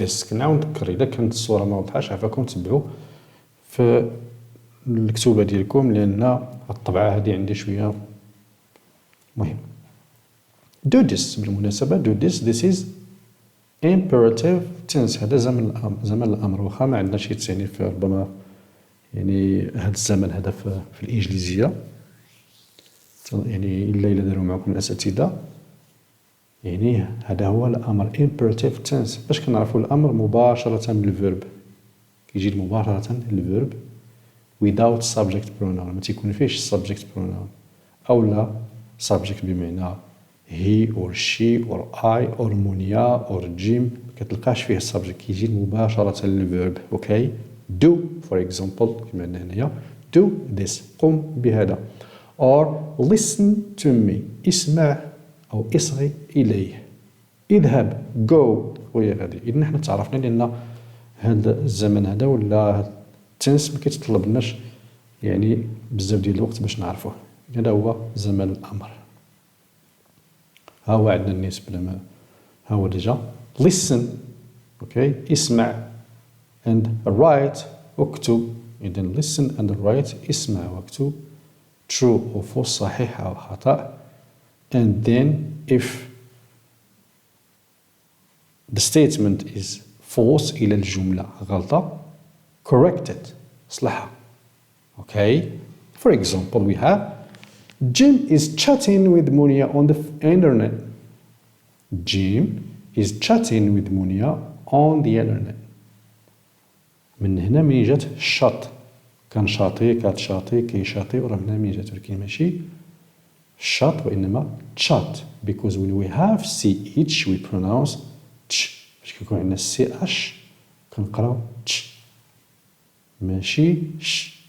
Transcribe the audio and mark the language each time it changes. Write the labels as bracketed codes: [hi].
[ar] كنعاود نذكر إذا كانت الصورة ما واضحاش عفاكم تبعوا في الكتوبة ديالكم لأن الطبعة هذه عندي شوية مهم. [en] Do this [ar] بالمناسبة [en] do this is imperative tense. [ar] هذا زمن الأمر واخا ما عندنا شي تصنيف ربما يعني هذا الزمن هذا في الإنجليزية يعني إلا داروا معكم الأساتذة يعني هذا هو الأمر [en] imperative tense. [ar] باش كنعرفوا الأمر مباشرة بالverb كيجي مباشرة الverb [en] without subject pronoun [ar] ما تيكون فيهش [en] subject pronoun [ar] أو لا subject بمعنى [en] he or she or I or Munia or Jim [ar] كتلقاش فيه subject كيجي مباشرة للverb. [en] okay do for example [ar] كما عندنا هنايا [en] do this [ar] قم بهذا [en] or listen to me [ar] اسمع أو اصغي إليه اذهب [en] go [ar] وهي غادي. إذن حنا تعرفنا لأن هذا الزمن هذا ولا التنس ما كيتطلبناش يعني بزاف ديال الوقت باش نعرفوه. هذا هو زمن الأمر. ها هو عندنا النسبة ما ها هو ديجا [en] listen okay [ar] اسمع [en] and write [ar] اكتب. إذن [en] listen and write [ar] اسمع واكتب [en] true or false [ar] صحيح أو خطأ. [en] And then if the statement is false [ar] إلى الجملة غلطة [en] correct it [ar] صلحها. [en] okay for example we have Jim is chatting with Munia on the internet. Jim is chatting with Munia on the internet. [ar] من هنا من جات شات كان شاطي كاتشاطي كيشاطي وراه من هنا من جات ولكن ماشي shot وإنما chat [en] because when we have ch we pronounce ch [ar] باش كيكون عندنا ch كنقراو ch ماشي ش.